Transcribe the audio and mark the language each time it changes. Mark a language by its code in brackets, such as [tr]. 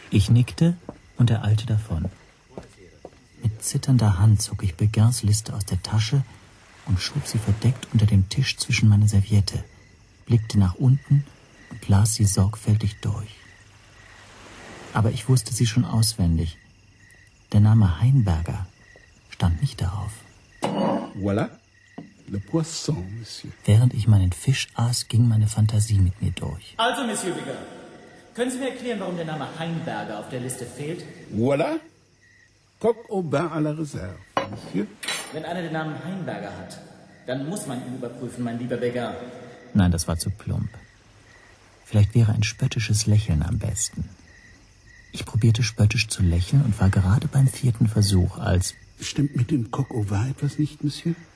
[de] Ich nickte und ereilte davon. Mit zitternder Hand zog ich Begars Liste aus der Tasche und schob sie verdeckt unter dem Tisch zwischen meine Serviette, blickte nach unten und las sie sorgfältig durch. Aber ich wusste sie schon auswendig. Der Name Heinberger stand nicht darauf. [fr] Voilà, le poisson, monsieur. [de] Während ich meinen Fisch aß, ging meine Fantasie mit mir durch. Also, Monsieur Bigger, können Sie mir erklären, warum der Name Heinberger auf der Liste fehlt? [fr] Voilà, coq au bain à la réserve, monsieur. [de] Wenn einer den Namen Heinberger hat, dann muss man ihn überprüfen, mein lieber Bigger. Nein, das war zu plump. Vielleicht wäre ein spöttisches Lächeln am besten. Ich probierte spöttisch zu lächeln und war gerade beim vierten Versuch, als... Stimmt mit dem Coq au vin etwas nicht, Monsieur?